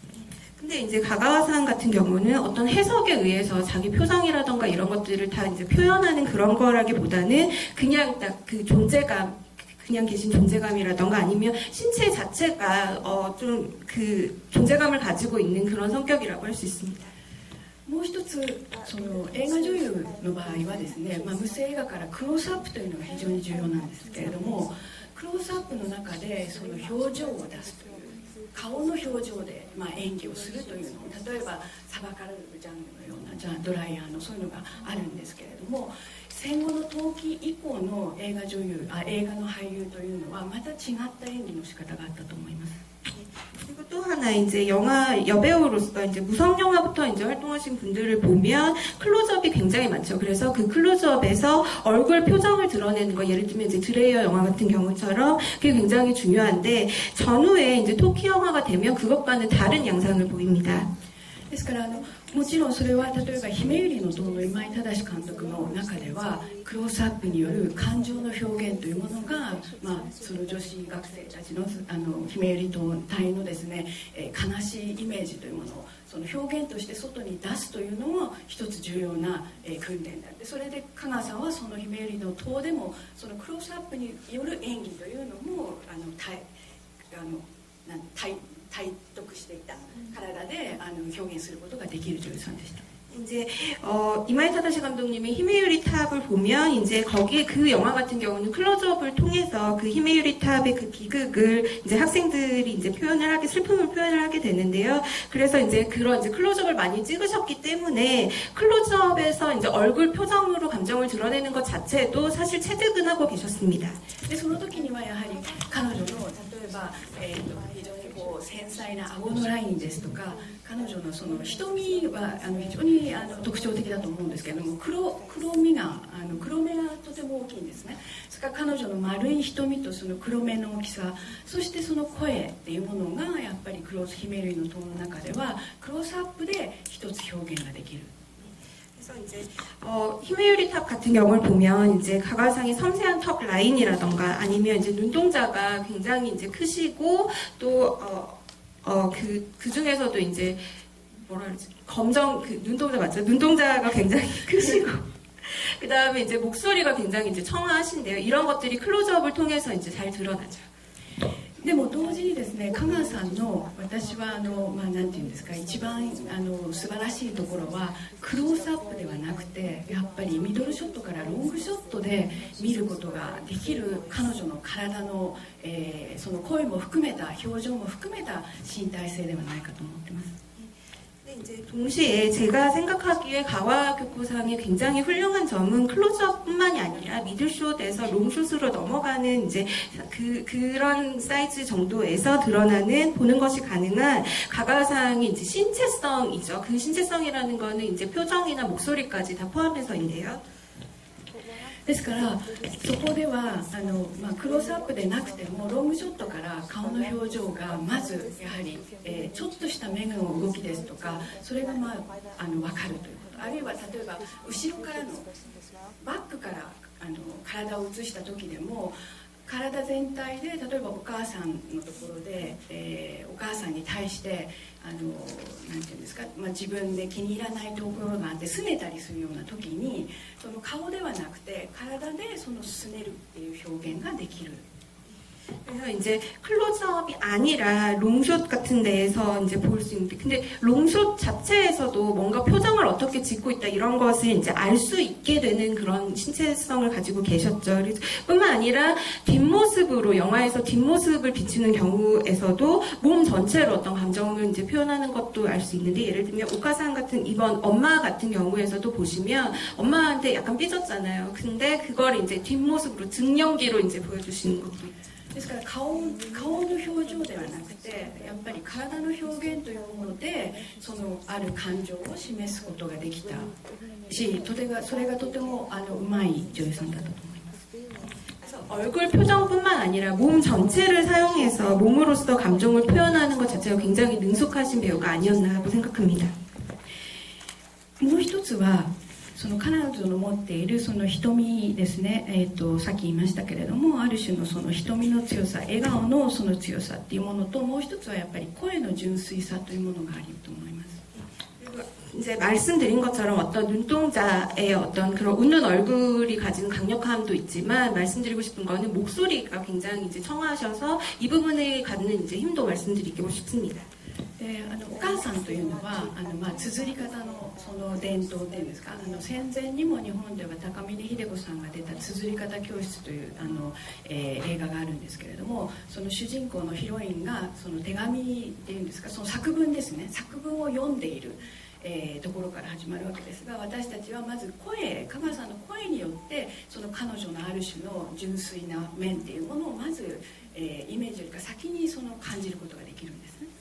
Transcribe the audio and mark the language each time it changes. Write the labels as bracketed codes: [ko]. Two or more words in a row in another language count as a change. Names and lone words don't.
[ko] 근데 이제 가가와상 같은 경우는 어떤 해석에 의해서 자기 표정이라던가 이런 것들을 다 이제 표현하는 그런 거라기보다는 그냥 딱 그 존재감, 그냥 계신 존재감이라던가 아니면 신체 자체가 좀 그 존재감을 가지고 있는 그런 성격이라고 할 수 있습니다. [ja] もう一つその映画女優の場合はですね、無声映画からクローズアップというのが非常に重要なんですけれども、クローズアップの中でその表情を出すという顔の表情で演技をするというのを、例えばサバカルジャンルのようなドライヤーのそういうのがあるんですけれども、戦後の冬季以降の映画の俳優というのはまた違った演技の仕方があったと思います。 [ko] 그리고 또 하나 이제 영화 여배우로서 이제 무성 영화부터 이제 활동하신 분들을 보면 클로즈업이 굉장히 많죠. 그래서 그 클로즈업에서 얼굴 표정을 드러내는 거, 예를 들면 이제 드레이어 영화 같은 경우처럼 그게 굉장히 중요한데, 전후에 이제 토끼 영화가 되면 그것과는 다른 양상을 보입니다. [ja] ですからもちろんそれは例えば姫百合の塔の今井正監督の中ではクローズアップによる感情の表現というものが、その女子学生たちの姫百合塔隊のですね、悲しいイメージというものをその表現として外に出すというのも一つ重要な、訓練であって、それで香川さんはその姫百合の塔でもそのクローズアップによる演技というのも体得していた体で表現することができる女優さんでした。 [ko] 이제 이마이 타다시 감독님의 히메유리 탑을 보면 이제 거기에 그 영화 같은 경우는 클로즈업을 통해서 그 히메유리 탑의 그 비극을 이제 학생들이 이제 슬픔을 표현을 하게 되는데요. 그래서 이제 그런 이제 클로즈업을 많이 찍으셨기 때문에 클로즈업에서 이제 얼굴 표정으로 감정을 드러내는 것 자체도 사실 체득은 하고 계셨습니다. [ja] でその時にはやはり彼女の例えば、非常に繊細な顎のラインですとか、彼女のその瞳は非常に特徴的だと思うんですけれども、黒目がとても大きいんですね。それから彼女の丸い瞳とその黒目の大きさ、そしてその声っていうものがやっぱりクローズ姫類の塔の中ではクローズアップで一つ表現ができる。 [ko] 그래서 이제 히메유리 탑 같은 경우를 보면 이제 가가상의 섬세한 턱 라인이라던가 아니면 이제 눈동자가 굉장히 이제 크시고 또 그 중에서도 이제 뭐라 그러지, 검정 그 눈동자 맞죠? 눈동자가 굉장히 크시고 그 다음에 이제 목소리가 굉장히 이제 청아하신데요. 이런 것들이 클로즈업을 통해서 이제 잘 드러나죠. [ja] でも同時にですね、香川さんの私はなんていうんですか、一番素晴らしいところはクローズアップではなくて、やっぱりミドルショットからロングショットで見ることができる彼女の体の、その声も含めた表情も含めた身体性ではないかと思ってます。 [ko] 이제 동시에 제가 생각하기에 가와교코상의 굉장히 훌륭한 점은 클로즈업뿐만이 아니라 미들숏에서 롱숏으로 넘어가는 이제 그런 사이즈 정도에서 드러나는 보는 것이 가능한 가가상의 이제 신체성이죠. 그 신체성이라는 거는 이제 표정이나 목소리까지 다 포함해서인데요. [ja] ですからそこではクローズアップでなくてもロングショットから顔の表情がまずやはり、ちょっとした目の動きですとかそれが分かるということあるいは例えば後ろからのバックから体を映した時でも体全体で例えばお母さんのところで、お母さんに対してなんていうんですか、自分で気に入らないところがあって拗ねたりするような時にその顔ではなくて体でその拗ねるっていう表現ができる。 [ko] 그래서 이제 클로즈업이 아니라 롱숏 같은 데에서 이제 볼 수 있는데, 근데 롱숏 자체에서도 뭔가 표정을 어떻게 짓고 있다 이런 것을 이제 알 수 있게 되는 그런 신체성을 가지고 계셨죠. 뿐만 아니라 뒷모습으로 영화에서 뒷모습을 비추는 경우에서도 몸 전체로 어떤 감정을 이제 표현하는 것도 알 수 있는데, 예를 들면 오카상 같은 이번 엄마 같은 경우에서도 보시면 엄마한테 약간 삐졌잖아요. 근데 그걸 이제 뒷모습으로 등연기로 이제 보여주시는 것도 있죠. [ja] ですから顔の表情ではなくてやっぱり体の表現というものでそのある感情を示すことができたしそれがとてもうまい女優さんだったと思います。 [ko] 그래서 얼굴 표정뿐만 아니라 몸 전체를 사용해서 몸으로써 감정을 표현하는 것 자체가 굉장히 능숙하신 배우가 아니었나라고 생각합니다. [ja] もう一つはその彼女の持っているその瞳ですね、さっき言いましたけれどもある種のその瞳の強さ笑顔のその強さっていうものともう一つはやっぱり声の純粋さというものがあると思います。 [ko] 이제 말씀드린 것처럼 어떤 눈동자의 어떤 그런 웃는 얼굴이 가진 강력함도 있지만 말씀드리고 싶은 거는 목소리가 굉장히 이제 청하셔서 이 부분에 갖는 이제 힘도 말씀드리고 싶습니다. [ja] お母さんというのは綴り方のその伝統っていうんですか戦前にも日本では高峰秀子さんが出た綴り方教室という映画があるんですけれどもその主人公のヒロインがその手紙っていうんですかその作文ですね作文を読んでいるところから始まるわけですが私たちはまず香川さんの声によってその彼女のある種の純粋な面っていうものをまずイメージよりか先にその感じることができるんですね。